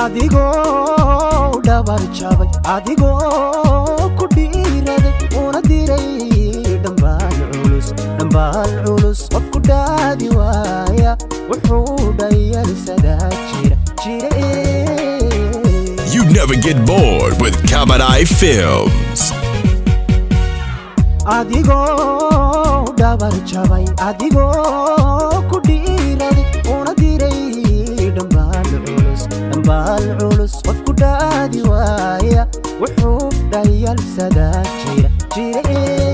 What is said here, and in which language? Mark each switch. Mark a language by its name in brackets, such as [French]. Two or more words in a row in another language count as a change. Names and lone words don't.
[Somali] Adigoo dhabar jabay, adigoo ku dhiiraday, una diray dhambaal culus, dhambaal culus. Qof ku dhaadi waaya, wuxuu dhayalsadaa jira, jira, eh. [English] You never get bored with Kabanai Films. [Somali] Adigoo dhabar jabay, adigoo ku dhiiraday, una diray dhambaal culus, dhambaal culus. Qof ku dhaadi waaya, wuxuu dhayalsadaa jira, jira, eh.